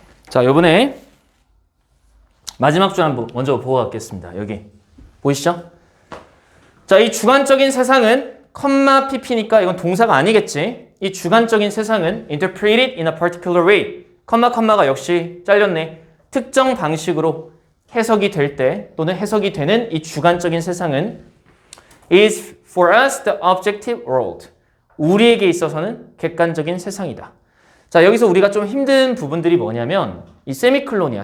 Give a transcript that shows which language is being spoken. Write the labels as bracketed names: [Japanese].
[Korean] 자, 요번에 마지막 줄 한번 먼저 보고 가겠습니다. 여기 보이시죠? 자, 이 주관적인 세상은 컴마 pp니까 이건 동사가 아니겠지. 이 주관적인 세상은 [English] interpreted in a particular way. [Korean] 컴마가 역시 잘렸네. 특정 방식으로 해석이 될 때 또는 해석이 되는 이 주관적인 세상은 [English] is for us the objective world. [Korean] 우리에게 있어서는 객관적인 세상이다. 자, 여기서 우리가 좀 힘든 부분들이 뭐냐면 이 세미클론이야.